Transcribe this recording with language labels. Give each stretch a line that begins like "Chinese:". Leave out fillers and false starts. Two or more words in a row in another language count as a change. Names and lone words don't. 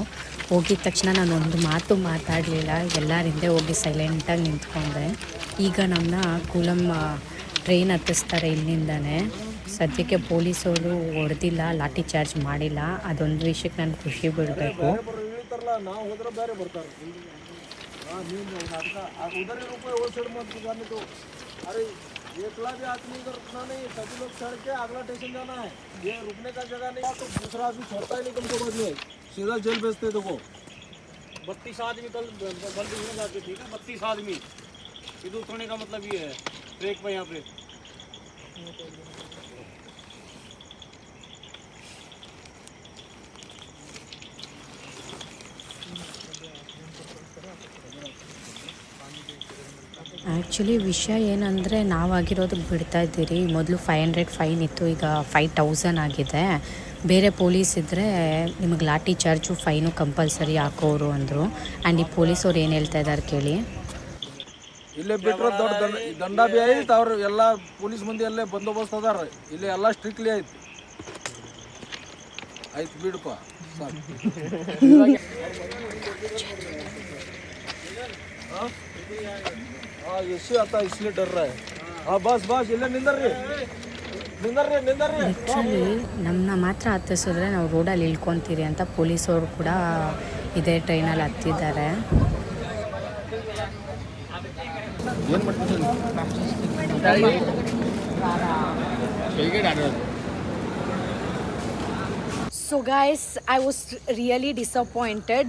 Kannada: ಹೋಗಿದ ತಕ್ಷಣ ನಾನು ಒಂದು ಮಾತು ಮಾತಾಡಲಿಲ್ಲ. ಎಲ್ಲರ ಹಿಂದೆ ಹೋಗಿ ಸೈಲೆಂಟಾಗಿ ನಿಂತ್ಕೊಂಡೆ. ಈಗ ನಮ್ಮನ್ನ ಕೂಲಮ್ ಟ್ರೈನ್ ಹತ್ತಿಸ್ತಾರೆ ಇಲ್ಲಿಂದನೇ. ಸದ್ಯಕ್ಕೆ ಪೊಲೀಸವರು ಹೊಡೆದಿಲ್ಲ, ಲಾಠಿ ಚಾರ್ಜ್ ಮಾಡಿಲ್ಲ. ಅದೊಂದು ವಿಷಯಕ್ಕೆ ನಾನು ಖುಷಿ ಬಿಡಬೇಕು.
Hindi: उधर ही रुको, वो साइड मत जाने दो. अरे एकला भी आदमी इधर रुकना नहीं, सभी लोग चढ़ के अगला स्टेशन जाना है. ये रुकने का जगह नहीं, तो दूसरा आदमी छोड़ता ही नहीं तुमको. बाद में सीधा जेल भेजते देखो. 32 आदमी कल बंद हो जाते. ठीक है, 32 आदमी इधर उतरने का मतलब ये है ट्रैक पे. यहाँ पे
Kannada: ಆ್ಯಕ್ಚುಲಿ ವಿಷಯ ಏನಂದರೆ ನಾವಾಗಿರೋದಕ್ಕೆ ಬಿಡ್ತಾ ಇದ್ದೀರಿ. ಮೊದಲು 500 ಫೈನ್ ಇತ್ತು, ಈಗ 5000 ಆಗಿದೆ. ಬೇರೆ ಪೊಲೀಸ್ ಇದ್ದರೆ ನಿಮಗೆ ಲಾಠಿ ಚಾರ್ಜು ಫೈನು ಕಂಪಲ್ಸರಿ ಹಾಕೋರು ಅಂದರು. ಆ್ಯಂಡ್ ಈ ಪೊಲೀಸವ್ರು ಏನು ಹೇಳ್ತಾ ಇದ್ದಾರೆ ಕೇಳಿ. ಇಲ್ಲೇ ಬಿಟ್ಟರೆ ದೊಡ್ಡ ದಂಡ ಬಿ ಐತೆ. ಅವ್ರು ಎಲ್ಲ ಪೊಲೀಸ್ ಮಂದಿ ಅಲ್ಲೇ ಬಂದೋಬಸ್ತ್ ಅದಾರ. ಇಲ್ಲಿ ಎಲ್ಲ ಸ್ಟ್ರಿಕ್ಟ್ಲಿ ಐತಿ. ಆಯ್ತು ಬಿಡಪ್ಪ ಸಾಕು.
Hindi: हाँ ऐसे आता इसलिए डर रहा है. हाँ बस
Kannada: ಇಲ್ಲೇ ನಿಂದರ್ರಿ. ಲಿಟ್ರಲಿ ನಮ್ಮನ್ನ ಮಾತ್ರ ಹತ್ತಿಸಿದ್ರೆ ನಾವು ರೋಡಲ್ಲಿ ಇಳ್ಕೊತೀರಿ ಅಂತ ಪೊಲೀಸವರು ಕೂಡ ಇದೇ ಟ್ರೈನಲ್ಲಿ ಹತ್ತಿದ್ದಾರೆ.
English: so guys, I was really disappointed.